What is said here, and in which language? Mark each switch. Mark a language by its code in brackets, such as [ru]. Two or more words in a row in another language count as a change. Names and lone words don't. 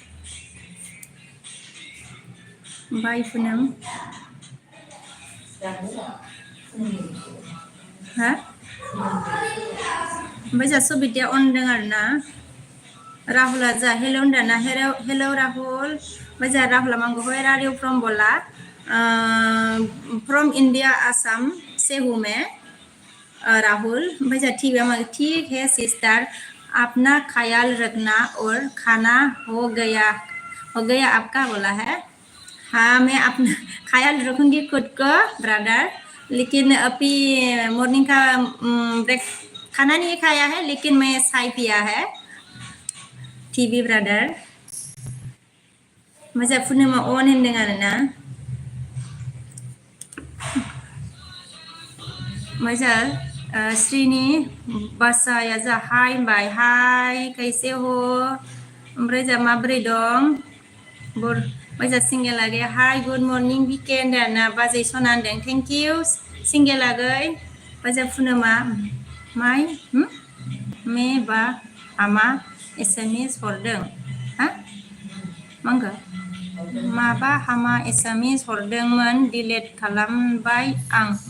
[brx] बाय पुनम हा ओमफ्राय जा सबिताया अनदों आरो ना राहुला जा हेल' होनदों ना हेल' राहुल ओमफ्राय जा राहुला मांगो [en] where are you from [brx] बोला [hi] फ्रम इंडिया आसाम से हूँ मैं राहुल [brx] ओमफ्राय जा [hi] ठीक है सिस्टर अपना ख्याल रखना और खाना हो गया आपका बोला है हाँ मैं अपना ख्याल रखूंगी खुद को ब्रदर लेकिन अभी मॉर्निंग का ब्रेक खाना नहीं खाया है लेकिन मैं चाय पिया है टीवी ब्रदर [brx] मजा पुर्णिमा अन होनदों आरो ना मजा श्रीनि बासाया जा हाय होनबाय [hi] हाय कैसे हो [brx] ओमफ्राय जा माब्रै दं मजा सिंगेल आगै हाय [en] good morning [brx] वीकेंड आरोना बाजै सना होनदों [en] thank you [brx] सिंगेल आगै मजा पुर्णिमा माय मे बा हामा एसामिस हरदों हा मांगो माबा हामा एसामिस हरदोंमोन डिलेट खालामबाय आं